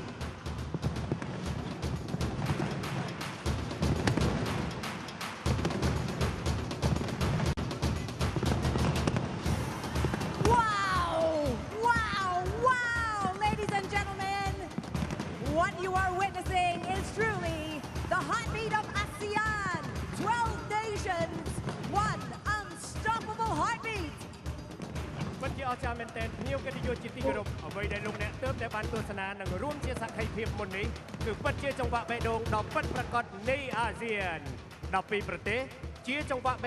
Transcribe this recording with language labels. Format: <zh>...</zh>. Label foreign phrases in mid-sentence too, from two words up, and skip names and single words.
<en>Wow, wow, wow, ladies and gentlemen. What you are witnessing is truly the heartbeat of ASEAN. 12 nations, one unstoppable heartbeat.</en> <km>ពិតជាអស្ចារ្យមែនទែនភ្ញៀវកិត្តិយសជាទីគោរពអ្វីដែលលោកអ្នកទើបតែបានទស្សនានិងរួមជាសក្ខីភាពមុននេះគឺពិតជាចង្វាក់បេះដូងដ៏ពិតប្រាកដនៃអាស៊ាន12ប្រទេសជាចង្វាក់</km>